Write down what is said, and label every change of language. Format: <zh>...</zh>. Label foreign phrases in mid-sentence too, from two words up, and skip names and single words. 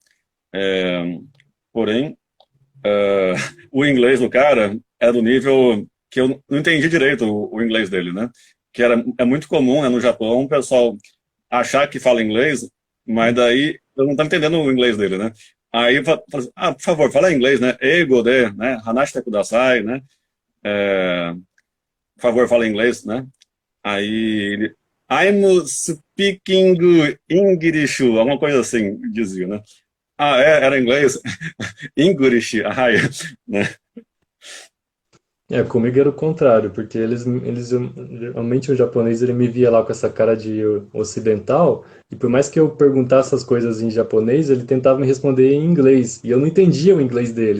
<pt>É, porém, o inglês do cara era do nível que eu não entendi direito o inglês dele, né? Que é muito comum, né, no Japão, o pessoal achar que fala inglês, mas daí eu não tô entendendo o inglês dele, né? Aí fala assim, por favor, fala inglês, né?</pt> <ja>英語で, né? 話してください,</ja> <pt>né? É, por favor, fala inglês, né? Aí ele,</pt> <en>I'm speaking English,</en> <pt>alguma coisa assim, dizia, né? Ah, era inglês? English, ai, né? Comigo era o contrário, porque realmente o japonês ele me via lá com essa cara de ocidental, e por mais que eu perguntasse as coisas em japonês, ele tentava me responder em inglês, e eu não entendia o inglês deles.</pt>